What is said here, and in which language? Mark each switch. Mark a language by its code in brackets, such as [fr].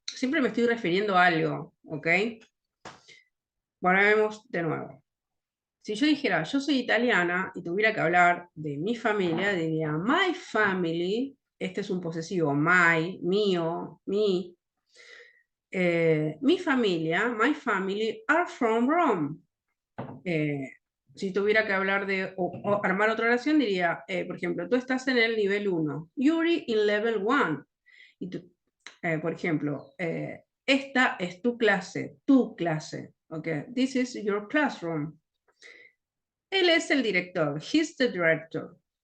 [es] Siempre me estoy refiriendo a algo, ¿ok? Bueno, vemos de nuevo. Si yo dijera, yo soy italiana y tuviera que hablar de mi familia, diría, [en] my family, [es] este es un posesivo, my, mío, mi. Mi familia, [en] my family, are from Rome. [es] Si tuviera que hablar de, o armar otra oración, diría, por ejemplo, tú estás en el nivel 1, [en] you're in level 1. [es] Y tú, por ejemplo, esta es tu clase, okay? [en] This is your classroom. [es] Él es el director, [en] he's the director.